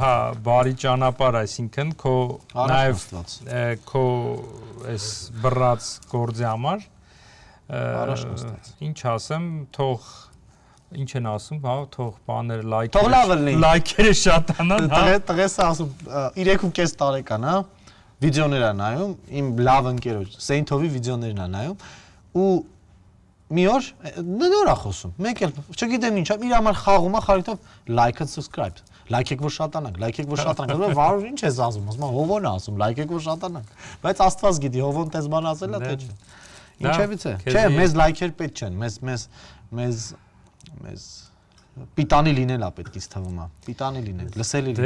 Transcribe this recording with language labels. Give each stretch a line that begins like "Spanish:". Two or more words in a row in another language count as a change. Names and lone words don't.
Armenian: Հա, բարի ճանապարհ, այսինքն քո նաև քո այս բռած գործի համար։ Ինչ ասեմ, թող ինչ են ասում, հա, թող բաները լայքերը շատանան, հա։ Տղես ասում 3.5 տարեկան, հա, վիդեոներ է նայում, իմ լավ ընկերոջ Սեյնթովի վիդեոներն է նայում ու մի օր նոր է խոսում։ Մեկ էլ չգիտեմ ինչա, իր համար խաղում է խարիտով
English: like and subscribe։
Armenian: Լայքեք որ շատանանք։ Վարուր ինչ ես ասում, ասում հովոն է ասում, լայքեք որ շատանանք։ Բայց Աստված գիտի, հովոն տես բան ասել է թե չէ։ Ինչևից է։ Չէ, մեզ լայքեր պետք չեն, մեզ պիտանի լինել է պետք ինձ թվում է։ Պիտանի լինել, լսելի լինել։